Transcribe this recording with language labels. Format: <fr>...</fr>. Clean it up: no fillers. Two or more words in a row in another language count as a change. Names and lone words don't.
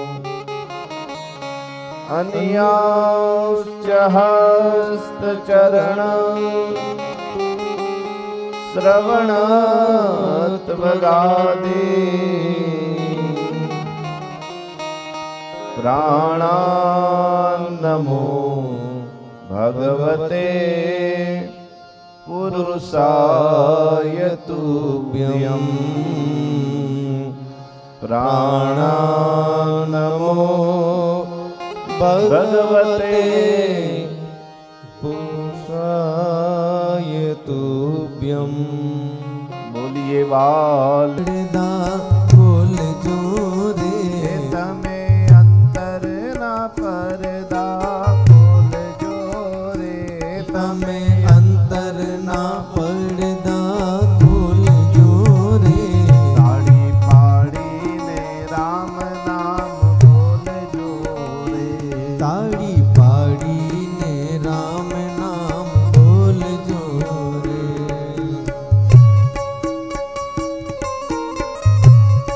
<sa>अन्याश्च हस्तचरणं श्रवणत्वगादि प्राणान्नमो भगवते पुरुषाय तुभ्यं। प्राणान्नमो भगवते पुरुषाय तुभ्यं।</sa> <hi>बोलिए बाल</hi> <gu>બોલ જો રે તમે અંતર ના પરદા બોલ જો રે તમે અંતર ના પડદા ખોલ જો રે। તાળી પાડીને રામ નામ બોલ જો રે। તાળી પાડીને રામ નામ બોલ જો રે।</gu>